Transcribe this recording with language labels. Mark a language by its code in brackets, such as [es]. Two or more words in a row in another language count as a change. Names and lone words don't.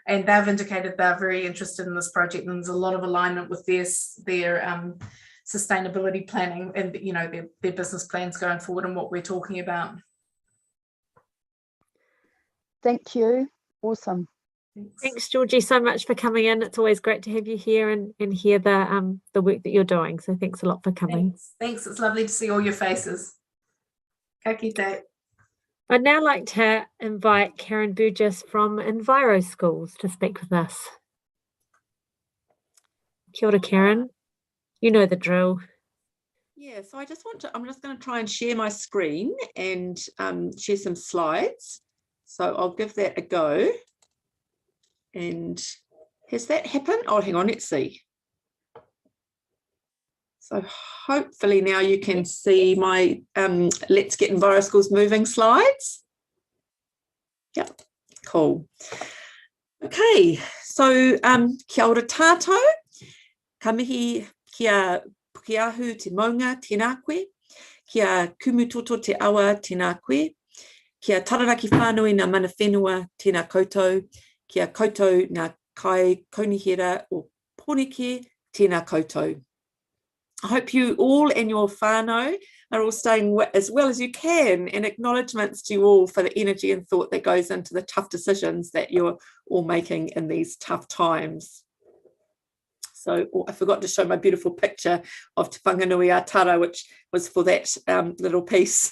[en] and they've indicated they're very interested in this project, and there's a lot of alignment with their sustainability planning and, you know, their business plans going forward and what we're talking about. Thank you. Awesome. Thanks, Georgie, so much for coming in. It's always great to have you here and hear the work that you're doing. So thanks a lot for coming. Thanks. It's lovely to see all your faces. [mi] Ka kite. [en] I'd now like to invite Karen Burgess from Enviro Schools to speak with us. [mi] Kia ora, Karen. [en] You know the drill. Yeah, so I'm just going to try and share my screen and share some slides. So I'll give that a go. And has that happened? Oh, hang on, let's see. So hopefully now you can see my Let's Get Enviro Schools Moving slides. Yep, cool. [mi] Okay, so kia ora tātou, ka mihi kia pukeahu te maunga tēnā koe, kia kumutoto te awa tēnā koe, kia tararaki whānui ngā mana whenua tēnā koutou, kia koutou ngā kai kaunihera o pōneke tēnā koutou. [en] I hope you all and your whānau are all staying as well as you can, and acknowledgements to you all for the energy and thought that goes into the tough decisions that you're all making in these tough times. So I forgot to show my beautiful picture of Te Whanganui Atara, which was for that little piece.